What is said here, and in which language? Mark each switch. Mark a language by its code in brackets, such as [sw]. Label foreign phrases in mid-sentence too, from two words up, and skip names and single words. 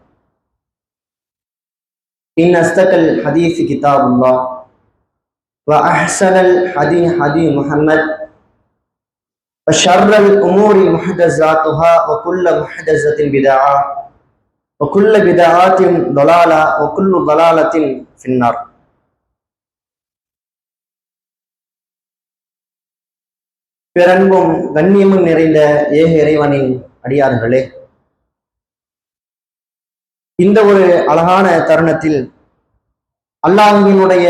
[ar] إن أصدق الحديث كتاب الله وأحسن الحديث حديث محمد وشر الأمور محدثاتها وكل محدثة بدعة وكل بدعة ضلالة وكل ضلالة في النار. [ta] பெரன்பும் கண்ணியமும் நிறைந்த ஏக இறைவனின் அடியார்களே, இந்த ஒரு அழகான தருணத்தில் அல்லாஹ்வினுடைய